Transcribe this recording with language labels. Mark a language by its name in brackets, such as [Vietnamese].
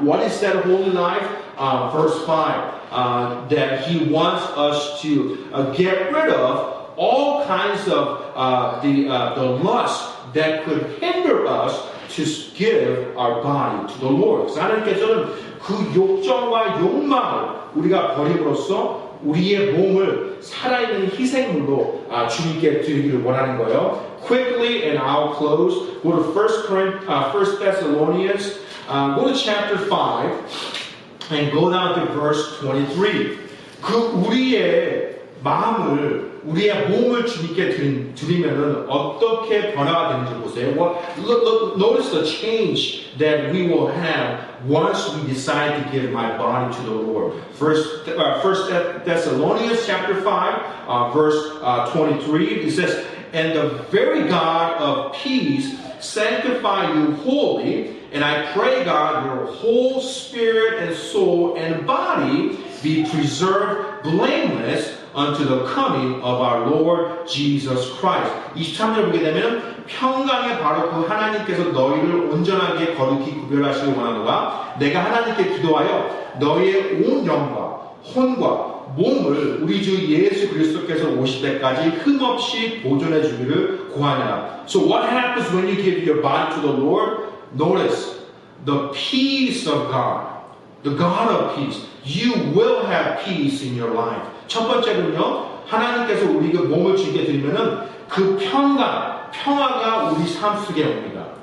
[English] What is that holy life? Verse 5, that He wants us to get rid of all kinds of the lust that could hinder us to give our body to the Lord. [Korean] 그래서 하나님께서는 그 욕정과 욕망을 우리가 버림으로써 우리의 몸을 살아있는 희생물로 주님께 드리기를 원하는 거예요. [English] Quickly, and I'll close. Go to 1 Thessalonians. Go to chapter 5. And go down to verse 23. [Korean] 그 우리의 마음을, 우리의 몸을 주님께 드리면은 어떻게 변화가 되는지 보세요. [English] Notice the change that we will have once we decide to give my body to the Lord. First Thessalonians chapter 5, verse 23. It says, "And the very God of peace sanctify you wholly, and I pray, God, your whole spirit and soul and body be preserved blameless unto the coming of our Lord Jesus Christ." [Korean] 23절 보게 되면 평강의 바로 그 하나님께서 너희를 온전하게 거룩히 구별하시기 원하노라. 내가 하나님께 기도하여 너희의 온 영과 혼과 몸을 우리 주 예수 그리스도께서 오실 때까지 흠없이 보존해 주기를 구하노라. [English] So what happens when you give your body to the Lord? Notice the peace of God, the God of peace. You will have peace in your life. [Korean] 첫 번째는요, 하나님께서 우리가 몸을 주게 되면은 그 평화가 우리 삶 속에 옵니다.